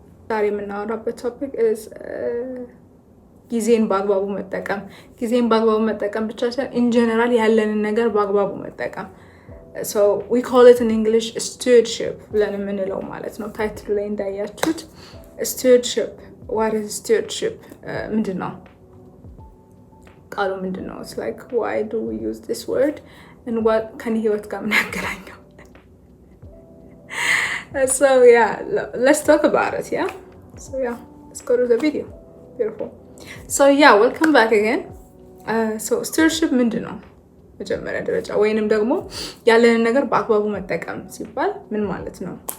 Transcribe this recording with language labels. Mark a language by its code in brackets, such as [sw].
[am] ዛሬ የምናወራበት ቶፒክ is ጊዜን በአግባቡ መጠቀም። ጊዜን በአግባቡ መጠቀም ብቻ ሳይሆን [en] in general [am] ያለንን ነገር በአግባቡ መጠቀም። [en] So we call it in English [am] stewardship ብለን የምንለው ማለት ነው። ታይትሉ ላይ እንዳያችሁት stewardship. [en] What is stewardship? [am] ምንድን ነው ቃሉ? ምንድን ነው? [en] It's like why do we use this word and what [am] ከህይወት ጋር ምን ያገናኘው? [en] So yeah, let's talk about it. Yeah, so yeah, let's go to the video. Beautiful. So yeah, welcome back again. [am] So stewardship ምንድን ነው? መጀመሪያ ደረጃ ወይንም ደግሞ ያለንን ነገር በአግባቡ መጠቀም ሲባል ምን ማለት ነው?